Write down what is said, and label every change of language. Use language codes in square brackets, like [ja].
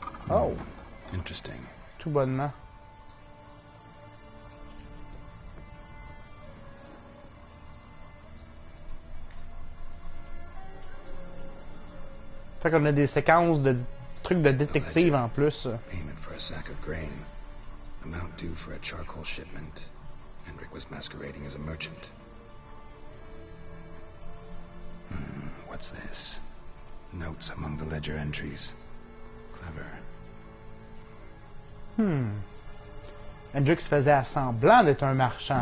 [en] Oh! Interesting. [fr] Tout bonnement. Fait qu'on a des séquences de trucs de détective en plus. [en] Payment for a sack of grain. Amount due for a charcoal shipment. Hendrik was masquerading as a merchant. What's this? Notes among the ledger entries. Clever. [fr] Hendrix faisait semblant d'être un marchand.